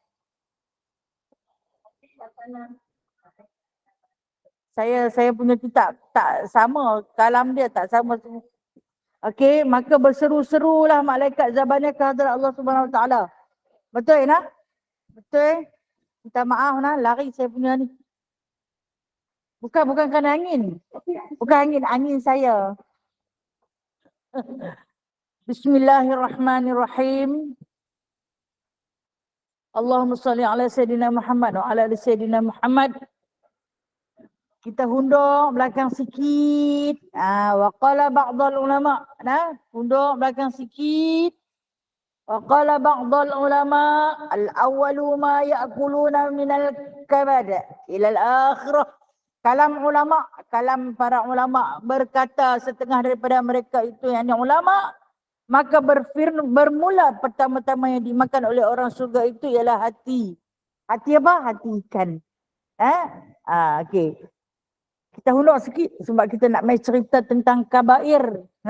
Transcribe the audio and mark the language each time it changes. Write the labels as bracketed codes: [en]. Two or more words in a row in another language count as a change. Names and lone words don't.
[ms] Saya punya kitab tak sama, kalam dia tak sama semua. Okey, maka berseru-serulah malaikat zabannya ke hadrat Allah Subhanahu Wa Taala. Betul nak? Betul? Minta maaf nah, lari saya punya ni. Bukan kerana angin. Bukan angin saya. [ar] بسم الله الرحمن الرحيم. اللهم صل على سيدنا محمد وعلى آل سيدنا محمد. [ms] Kita hundur belakang sikit. [ar] وقال بعض العلماء. [ms] Hundur belakang sikit. [ar] وقال بعض العلماء الأول ما يأكلون من الكبد إلى الآخرة. [ms] Kalam para ulama berkata setengah daripada mereka itu yang ulama, maka bermula pertama-tama yang dimakan oleh orang surga itu ialah hati. Hati apa? Hati ikan. Okey. Kita hundur sikit sebab kita nak mai cerita tentang kabair.